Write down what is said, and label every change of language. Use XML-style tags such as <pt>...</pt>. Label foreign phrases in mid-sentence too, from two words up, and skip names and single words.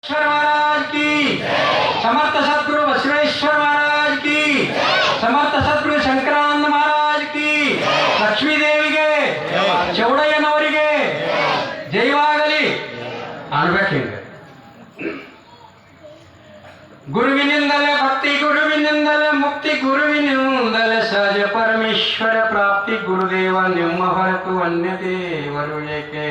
<hi>महाराज की, समर्थ सद्गुरु बसवेश्वर महाराज की, समर्थ सद्गुरु शंकरानंद महाराज की, लक्ष्मी देविಗೆ</hi> <kn>ಚೌಡಯ್ಯನವರಿಗೆ ಜಯವಾಗಲಿ ಅನ್ಬೇಕಿಂಗ. ಗುರುವಿನಿಂದಲೇ ಭಕ್ತಿ, ಗುರುವಿನಿಂದಲೇ ಮುಕ್ತಿ, ಗುರುವಿನಿಂದಲೇ ಸಹಜ ಪರಮೇಶ್ವರ ಪ್ರಾಪ್ತಿ. ಗುರುದೇವ ನಿಮ್ಮ ಹೊರತು ಅನ್ಯ ದೇವರು ಏಕೆ?</kn>